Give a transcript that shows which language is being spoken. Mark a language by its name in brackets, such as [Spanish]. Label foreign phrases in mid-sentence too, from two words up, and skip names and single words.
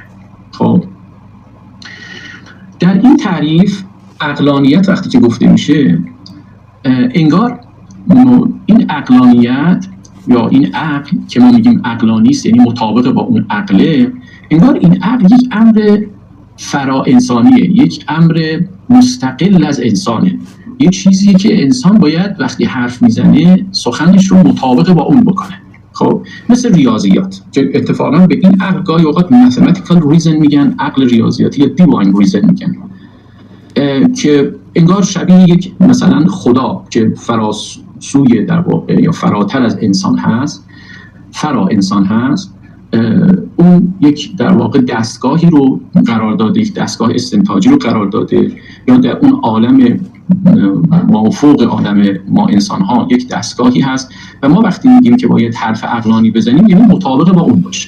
[Persian] خب در این تعریف عقلانیت وقتی که گفته میشه انگار این عقلانیت یا این عقل که ما میگیم عقلانی است یعنی مطابق با اون عقله، انگار این عقل یک امر فرا انسانیه، یک امر مستقل از انسانه، یه چیزیه که انسان باید وقتی حرف میزنه سخنش رو مطابق با اون بکنه. خب مثل ریاضیات که اتفاقا به این عقل گاهی اوقات [English] mathematical reason [Persian] میگن، عقل ریاضیاتی یا [English] divine reason [Persian] میگن، که انگار شبیه یک مثلا خدا که فراسوی در واقع یا فراتر از انسان هست، فرا انسان هست، اون یک در واقع دستگاهی رو قرار داده، یک دستگاه استنتاجی رو قرار داده، یا در اون عالم مافوق عالم ما انسان ها یک دستگاهی هست و ما وقتی میگیم که باید حرف عقلانی بزنیم یعنی مطابق با اون باشه.